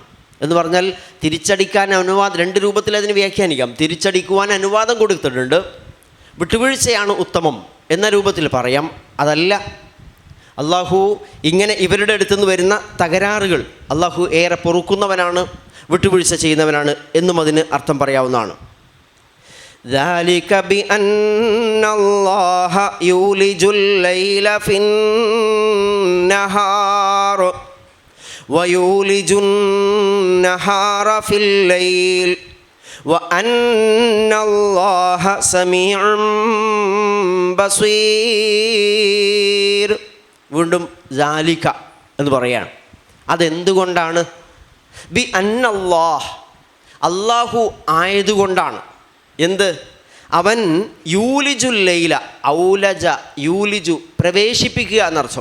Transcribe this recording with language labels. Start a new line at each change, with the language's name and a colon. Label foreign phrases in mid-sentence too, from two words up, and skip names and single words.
Malayalam: എന്ന് പറഞ്ഞാൽ തിരിച്ചടിക്കാൻ അനുവാദം, രണ്ട് രൂപത്തിൽ അതിന് വ്യാഖ്യാനിക്കാം. തിരിച്ചടിക്കുവാൻ അനുവാദം കൊടുത്തിട്ടുണ്ട്, വിട്ടുവീഴ്ചയാണ് ഉത്തമം എന്ന രൂപത്തിൽ പറയാം. അതല്ല, അള്ളാഹു ഇങ്ങനെ ഇവരുടെ അടുത്തുനിന്ന് വരുന്ന തകരാറുകൾ അള്ളാഹു ഏറെ പൊറുക്കുന്നവനാണ്, വിട്ടുവീഴ്ച ചെയ്യുന്നവനാണ് എന്നും അതിന് അർത്ഥം പറയാവുന്നതാണ്.
Arabic: ذَلِكَ بِأَنَّ اللَّهَ يُولِجُ اللَّيْلَ فِي النَّهَارِ وَيُولِجُ النَّهَارَ فِي اللَّيْلِ وَأَنَّ اللَّهَ سَمِيعٌ بَصِيرٌ.
Malayalam: വീണ്ടും ജാലിക എന്ന് പറയാണ്. അതെന്തുകൊണ്ടാണ്?
Arabic: بأن الله,
Malayalam: അള്ളാഹു ആയതുകൊണ്ടാണ്. എന്ത്? അവൻ
Arabic: يولج الليل, أولج يولج
Malayalam: പ്രവേശിപ്പിക്കുക എന്നർത്ഥം.